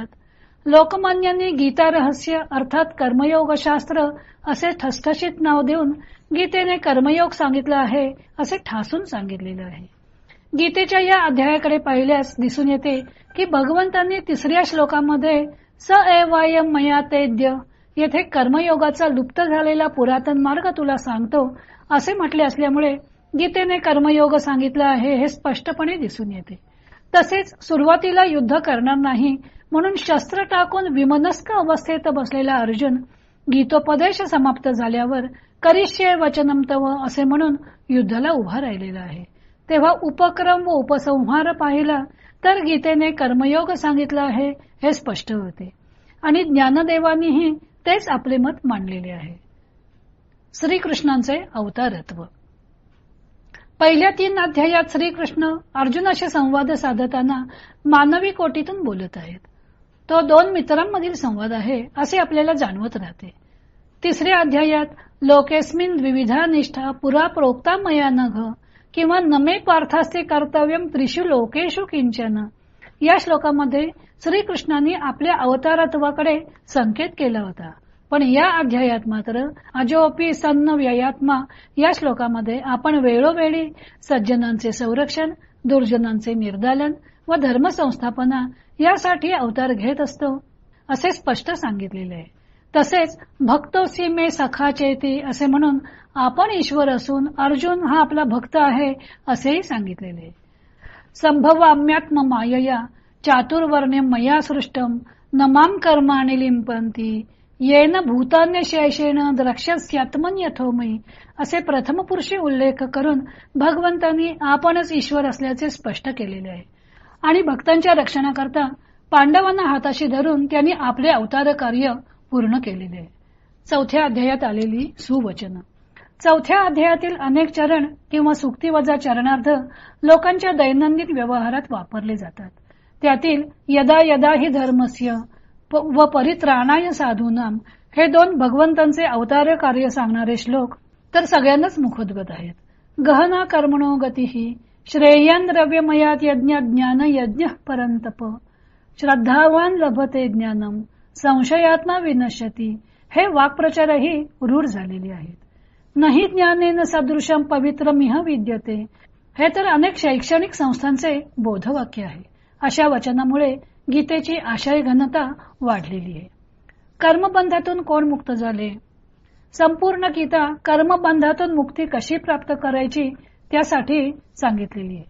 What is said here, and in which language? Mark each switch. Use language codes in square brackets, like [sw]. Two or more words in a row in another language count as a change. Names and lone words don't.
[mr] लोकमान्यांनी गीता रहस्य अर्थात कर्मयोग शास्त्र असे ठसठशीत नाव देऊन गीतेने कर्मयोग सांगितला आहे असे ठासून सांगितलेले आहे. गीतेच्या या अध्यायाकडे पाहिल्यास दिसून येते की भगवंतांनी 3ऱ्या श्लोकामध्ये [sa] स एवायम मया तेद्य [mr] येथे कर्मयोगाचा लुप्त झालेला पुरातन मार्ग तुला सांगतो असे म्हटले असल्यामुळे गीतेने कर्मयोग सांगितला आहे हे स्पष्टपणे दिसून येते. तसेच सुरुवातीला युद्ध करणार नाही म्हणून शस्त्र टाकून विमनस्क अवस्थेत बसलेला अर्जुन गीतोपदेश समाप्त झाल्यावर [sa] करिष्ये वचनम तव [mr] असे म्हणून युद्धाला उभा राहिलेला आहे. तेव्हा उपक्रम व उपसंहार पाहिला तर गीतेने कर्मयोग सांगितला आहे हे स्पष्ट होते आणि ज्ञानदेवांनीही तेच आपले मत मांडलेले आहे. श्रीकृष्णांचे अवतारत्व. पहिल्या 3 अध्यायात श्रीकृष्ण अर्जुनाशी संवाद साधताना मानवी कोटीतून बोलत आहेत. तो 2 मित्रांमधील संवाद आहे असे आपल्याला जाणवत राहते. 3ऱ्या अध्यायात [sa] लोकेस्मिन द्विविधा निष्ठा पुरा प्रोक्ता मया नघ किंवा नमे पार्थास्ते कर्तव्यम त्रिषु लोकेषु किंचन [mr] या श्लोकामध्ये श्रीकृष्णांनी आपल्या अवतारत्वाकडे संकेत केला होता. पण या अध्यायात मात्र [sa] अजोपी सन्न व्ययात्मा [mr] या श्लोकामध्ये आपण वेळोवेळी सज्जनांचे संरक्षण, दुर्जनांचे निर्दालन व धर्मसंस्थापना यासाठी अवतार घेत असतो असे स्पष्ट सांगितलेले आहे. तसेच [sa] भक्तोसी मे सखा चेती [mr] असे म्हणून आपण ईश्वर असून अर्जुन हा आपला भक्त आहे असेही सांगितलेले आहे. [sa] संभवाम्यात्म मायया चातुर्वर्ण्यम मया सृष्टम नमाम कर्माणि लिंपंती येन भूतान्य शेषेण द्रक्ष्यस्यात्मन यथोमयी [mr] असे प्रथमपुरुषी उल्लेख करून भगवंतांनी आपणच ईश्वर असल्याचे स्पष्ट केलेले आहे आणि भक्तांच्या रक्षणाकरता पांडवांना हाताशी धरून त्यांनी आपले अवतार कार्य पूर्ण केलेले आहे. 4थ्या अध्यायात आलेली सुवचन. 4थ्या अध्यायातील अनेक चरण किंवा सुक्ती वजा चरणार्थ लोकांच्या दैनंदिन व्यवहारात वापरले जातात. त्यातील [sa] यदा यदा हि धर्मस्य [mr] व [sa] परित्राणाय साधूनाम [mr] हे 2 भगवंतांचे अवतार कार्य सांगणारे श्लोक तर सगळ्यांनाच मुखोद्गत आहेत. [sa] गहना कर्मणो गतीही श्रेयन द्रव्यमयात यज्ञ ज्ञान यज्ञ परंतप, श्रद्धावान लभते ज्ञानम, संशयात्मा विनश्यती, [mr] हे वाक्प्रचारही रूढ झालेली आहेत. [sa] नाही ज्ञानेन सदृशम पवित्रमिह विद्यते, [mr] हे तर अनेक शैक्षणिक संस्थांचे बोधवाक्य आहे. अशा वचनामुळे गीतेची आशय घनता वाढलेली आहे. कर्मबंधातून कोण मुक्त झाले? संपूर्ण गीता कर्मबंधातून मुक्ती कशी प्राप्त करायची त्यासाठी सांगितलेली आहे.